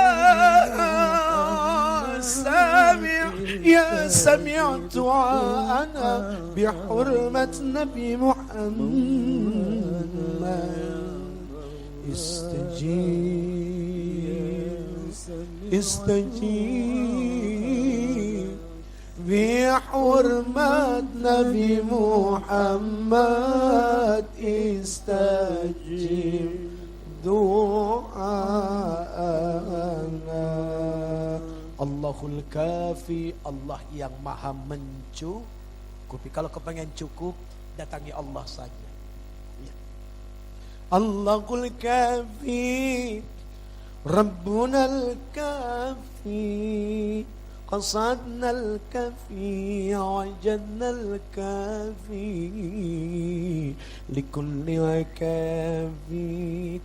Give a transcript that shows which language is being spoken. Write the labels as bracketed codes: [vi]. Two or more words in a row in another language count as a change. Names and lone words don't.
[ar] سميع يا سميع دعانا بحرمة النبي محمد استجب استجب بحرمة النبي محمد استجب دعانا. الله الكافي, [id] Allah yang maha mencukupi. Kalau kepengen cukup, datangi Allah saja. [ar] يا الله الكافي ربنا الكافي, قصدنا الكفي وجدنا الكافي لكل كافي